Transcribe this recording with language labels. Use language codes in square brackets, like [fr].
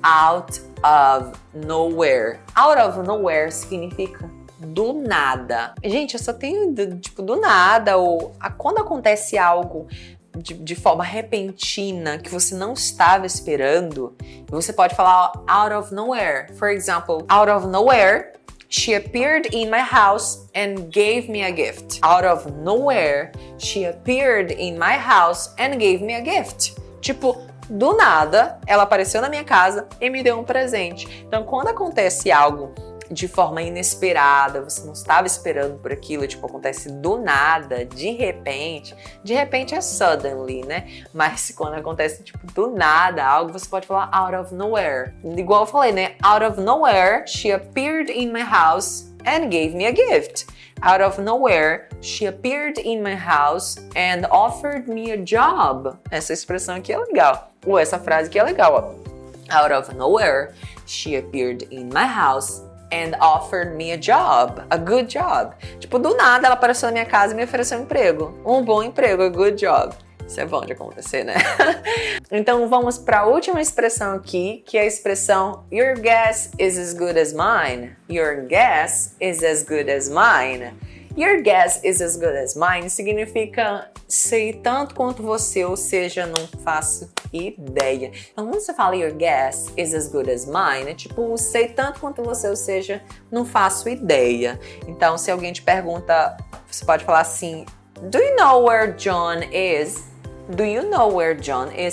[pt] Out of nowhere. Out of nowhere significa do nada. Gente, eu só tenho do nada, ou quando acontece algo de forma repentina que você não estava esperando, você pode falar out of nowhere. [en] For example, out of nowhere, she appeared in my house and gave me a gift. Out of nowhere, she appeared in my house and gave me a gift. [pt] Tipo, do nada, ela apareceu na minha casa e me deu um presente. Então, quando acontece algo de forma inesperada, você não estava esperando por aquilo, tipo, acontece do nada, de repente é suddenly, né? Mas quando acontece, tipo, do nada, algo, você pode falar out of nowhere. Igual eu falei, né? [en] Out of nowhere, she appeared in my house and gave me a gift. Out of nowhere, she appeared in my house and offered me a job. [pt] Essa expressão aqui é legal. Ou essa frase aqui é legal, ó. [en] Out of nowhere, she appeared in my house and offered me a job, a good job. [pt] Tipo, do nada ela apareceu na minha casa e me ofereceu um emprego. Um bom emprego, [en] a good job. [pt] Isso é bom de acontecer, né? Então vamos para a última expressão aqui, que é a expressão your guess is as good as mine. [en] Your guess is as good as mine. [pt] Your guess is as good as mine significa sei tanto quanto você, ou seja, não faço ideia. Então, quando você fala your guess is as good as mine, é tipo, sei tanto quanto você, ou seja, não faço ideia. Então, se alguém te pergunta, você pode falar assim, [en] Do you know where John is? Do you know where John is?